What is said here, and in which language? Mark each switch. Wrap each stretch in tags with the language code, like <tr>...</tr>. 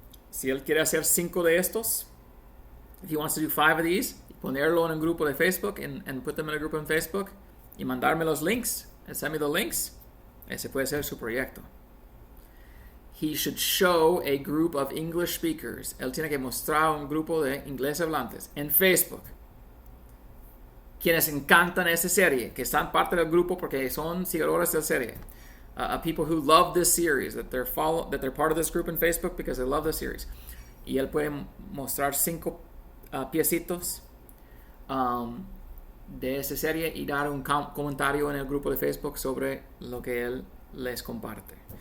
<es>Si él quiere hacer 5 de estos,</es> <en>if he wants to do 5 of these,</en> <es>ponerlo en un grupo de Facebook</es> <en>and put them in a group on Facebook,</en> <es>y mandarme los links,</es> <en>and send me the links,</en> <es>ese puede ser su proyecto.</es> <en>He should show a group of English speakers.</en> <es>Él tiene que mostrar un grupo de inglés hablantes en Facebook, quienes encantan esa serie, que están parte del grupo porque son seguidores de la serie.</es> <en>People who love this series, that they're part of this group in Facebook because they love the series.</en> <es>Y él puede mostrar 5 piecitos de esa serie y dar un comentario en el grupo de Facebook sobre lo que él les comparte.</es>